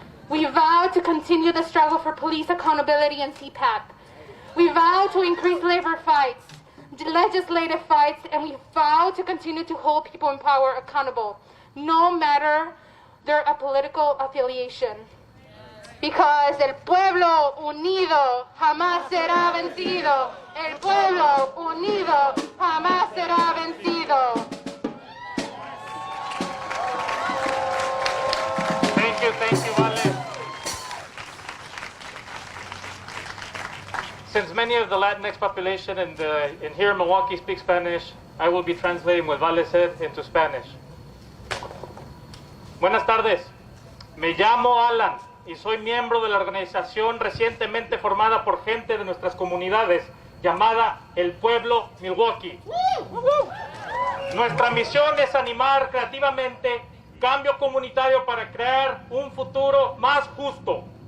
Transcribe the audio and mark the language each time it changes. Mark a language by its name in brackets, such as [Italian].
[English] We vow to continue the struggle for police accountability and CPAP. We vow to increase labor fights, legislative fights, and we vow to continue to hold people in power accountable, no matter their political affiliation. [Spanish] Because el pueblo unido jamás será vencido. El pueblo unido jamás será vencido. [English] Thank you, Vale. Since many of the Latinx population in here in Milwaukee speak Spanish, I will be translating what Vale said into Spanish. [Spanish] Buenas tardes. Me llamo Alan y soy miembro de la organización recientemente formada por gente de nuestras comunidades llamada El Pueblo Milwaukee. Nuestra misión es animar creativamente cambio comunitario para crear un futuro más justo.